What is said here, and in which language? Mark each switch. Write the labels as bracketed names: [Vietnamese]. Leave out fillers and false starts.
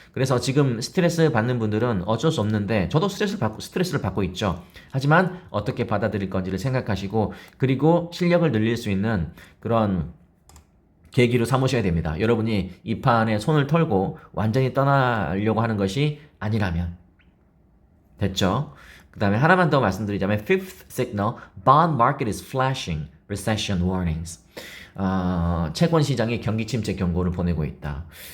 [Korean] 그래서 지금 스트레스 받는 분들은 어쩔 수 없는데 저도 스트레스를 받고 있죠. 하지만 어떻게 받아들일 건지를 생각하시고 그리고 실력을 늘릴 수 있는 그런 계기로 삼으셔야 됩니다. 여러분이 이 판에 손을 털고 완전히 떠나려고 하는 것이 아니라면 됐죠? 그 다음에 하나만 더 말씀드리자면 [English] Fifth signal, bond market is flashing recession warnings. [Korean] 채권 시장이 경기 침체 경고를 보내고 있다.